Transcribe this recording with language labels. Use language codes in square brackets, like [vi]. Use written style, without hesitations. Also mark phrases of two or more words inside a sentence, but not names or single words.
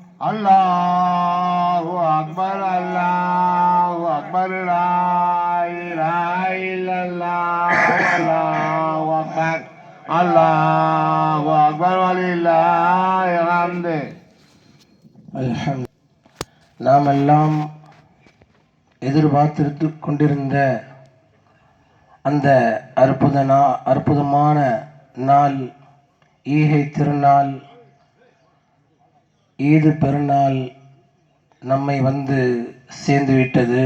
[ar] الله أكبر الله أكبر لا إله إلا الله الله أكبر الله أكبر ولله الحمد الحمد [ta] நாம் எல்லாம் எதிர்பார்த்து கொண்டிருந்த அந்த அற்புதமான நாள் ஈகை திருநாள் ஈது பெருநாள் நம்மை வந்து சேர்ந்து விட்டது.